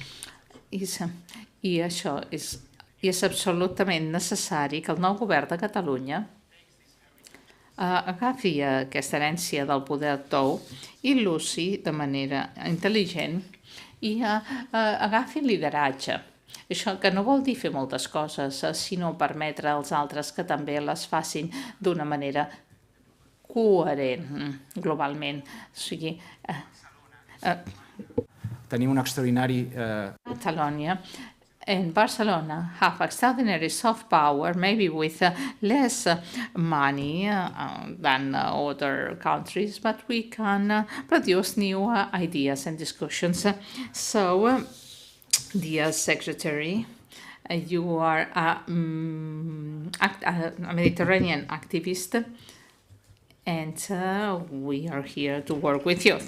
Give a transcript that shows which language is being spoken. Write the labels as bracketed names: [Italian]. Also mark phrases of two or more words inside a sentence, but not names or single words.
[Catalan] I això és absolutament necessari que el nou govern de Catalunya agafi aquesta herència del poder tou i l'usi de manera intel·ligent i agafi lideratge. Això que no vol dir fer moltes coses, sinó permetre als altres que també les facin d'una manera coherent globalment. O sigui, tenim un extraordinari... [English] Catalonia and Barcelona have extraordinary soft power, maybe with less money than other countries, but we can produce new ideas and discussions. So, dear Secretary, you are a Mediterranean activist, and we are here to work with you.